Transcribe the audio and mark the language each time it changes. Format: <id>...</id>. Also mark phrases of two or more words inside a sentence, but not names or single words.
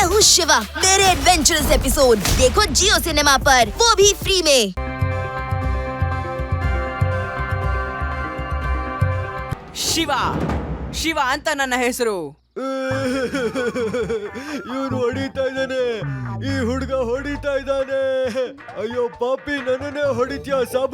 <hi>शिवा, मेरे</hi> <en>adventurous episode</en> <hi>देखो जियो सिनेमा पर, वो भी फ्री में।</hi> <kn>ಶಿವ ಅಂತ ನನ್ನ ಹೆಸರು. ಇವನು ಹೊಡಿತಾ ಇದ್ದಾನೆ, ಈ ಹುಡುಗ ಹೊಡಿತಾ ಇದ್ದಾನೆ. ಅಯ್ಯೋ ಪಾಪಿ, ನನ್ನನ್ನೇ ಹೊಡಿತ್ಯಾ ಸಾಬು?</kn>